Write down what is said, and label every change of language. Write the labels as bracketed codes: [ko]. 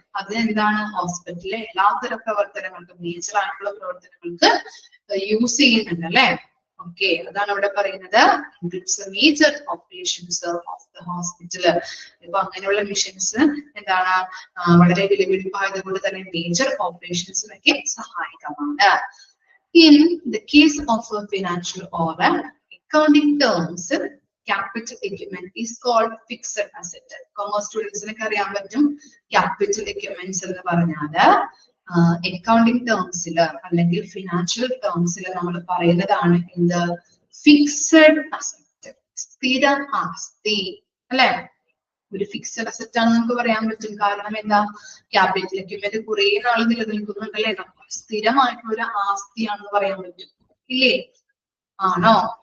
[ml] അത് എന്താണ്, ഹോസ്പിറ്റലിലെ എല്ലാത്തരം പ്രവർത്തനങ്ങൾക്കും മേജർ ആയിട്ടുള്ള പ്രവർത്തനങ്ങൾക്ക് യൂസ് ചെയ്യുന്നുണ്ട് അല്ലെ? ഓക്കെ, അതാണ് ഇവിടെ പറയുന്നത്, major operations of the hospital. ഇപ്പൊ അങ്ങനെയുള്ള മെഷീൻസ് എന്താണ്, വളരെ വിലപിടിപ്പായത് കൊണ്ട് തന്നെ മേജർ ഓപ്പറേഷൻസിനൊക്കെ സഹായകമാണ്. [en] In the case of a financial or accounting terms, capital equipment is called fixed asset. Commerce students [ml] അറിയാൻ പറ്റും capital equipments എന്ന് പറഞ്ഞാല് അക്കൗണ്ടിങ് ടേംസിൽ അല്ലെങ്കിൽ ഫിനാൻഷ്യൽ ടേംസിൽ നമ്മൾ പറയുന്നതാണ് എന്ത് ഫിക്സഡ് അസറ്റ്, സ്ഥിര ആസ്തി അല്ലെ. ഒരു ഫിക്സഡ് അസറ്റ് ആണ് നമുക്ക് പറയാൻ പറ്റും. കാരണം എന്താ, ക്യാപിറ്റൽ എക്യുപ്മെന്റ് കുറെ നാൾ നിലനിൽക്കുന്നുണ്ടല്ലേ, സ്ഥിരമായിട്ടുള്ള ഒരു ആസ്തിയാണെന്ന് പറയാൻ പറ്റും ഇല്ലേ? ആണോ?